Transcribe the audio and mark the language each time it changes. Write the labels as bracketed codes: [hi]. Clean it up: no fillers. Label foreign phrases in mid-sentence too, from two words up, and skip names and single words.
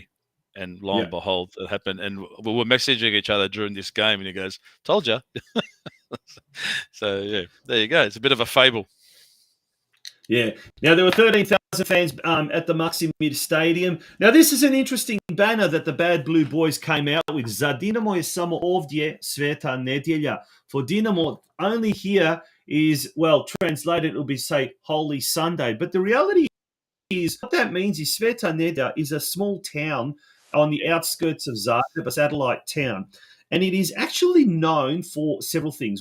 [en] And lo and behold, it happened. And we were messaging each other during this game, and he goes, told you. So, yeah, there you go. It's a bit of a fable. Yeah. Now, there were 13,000 fans at the Maksimir Stadium. Now, this is an interesting banner that the Bad Blue Boys came out with. [hr] Za Dinamo je samo ovdje sveta nedjelja. [en] For Dinamo, only here is, well, translated, it will be, say, Holy Sunday. But the reality is, what that means is Sveta Nedjelja is a small town on the outskirts of Zagreb, a satellite town. And it is actually known for several things.